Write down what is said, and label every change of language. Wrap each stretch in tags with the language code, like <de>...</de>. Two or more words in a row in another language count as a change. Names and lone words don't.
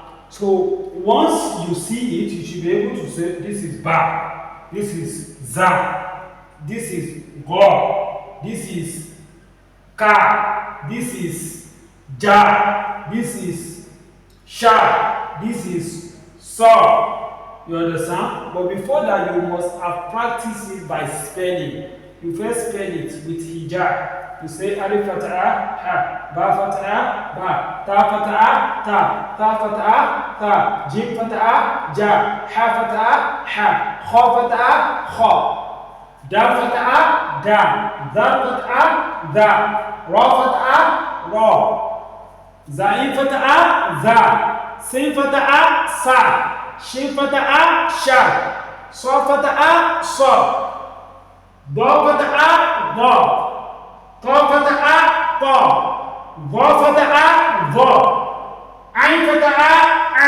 <en>So once you see it, you should be able to say this is ba, this is za, this is go, this is ka, this is ja, this is sha, this is so. You understand? But before that, you must have practiced it by spelling. You first spell it with hijab. You say</en> <ar>ألف فتحة ها، باء فتحة با، تاء فتحة تا، تاء فتحة تا، جيم فتحة جا، حاء فتحة حا، خاء فتحة خا، دال فتحة دا، ذال فتحة دا، راء فتحة را، زاي فتحة, زا، سين فتحة سا. شين فتحة شا. صا فتحة صا. باء فتحة با. تاء فتحة تا. فا فتحة فا. عين فتحة عا.</ar>